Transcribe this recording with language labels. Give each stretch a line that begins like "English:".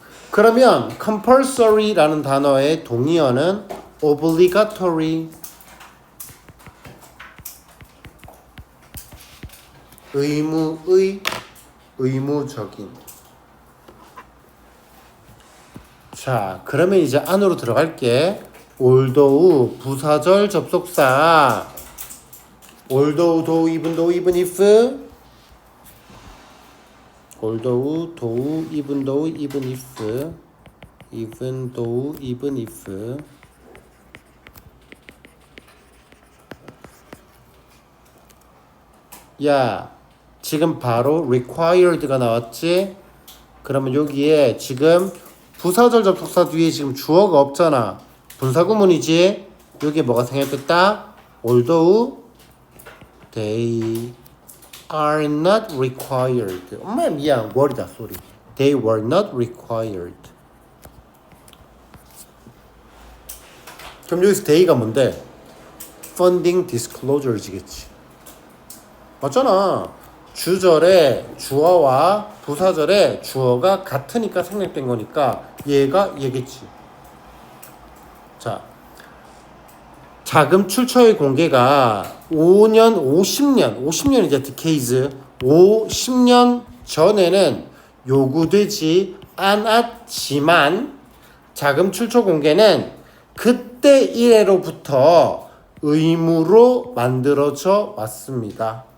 Korean: 그러면 compulsory라는 단어의 동의어는 obligatory, 의무의, 의무적인. 자, 그러면 이제 안으로 들어갈게. although 부사절 접속사.
English: although, though, even though, even if. although, though, even though, even if. even though, even if.
Korean: 야, 지금 바로 required가 나왔지? 그러면 여기에 지금 부사절 접속사 뒤에 지금 주어가 없잖아. 분사구문이지? 여기에 뭐가 생략됐다?
English: although they are not required.
Korean: 엄마 미안, word이다, sorry.
English: They were not required.
Korean: 그럼 여기서 they가 뭔데?
English: funding disclosure
Korean: 지겠지. 맞잖아. 주절에 주어와 부사절에 주어가 같으니까 생략된 거니까 얘가 얘겠지. 자, 자금 출처의 공개가 5년, 50년 이제 디케이즈 50년 전에는 요구되지 않았지만 자금 출처 공개는 그때 이래로부터 의무로 만들어져 왔습니다.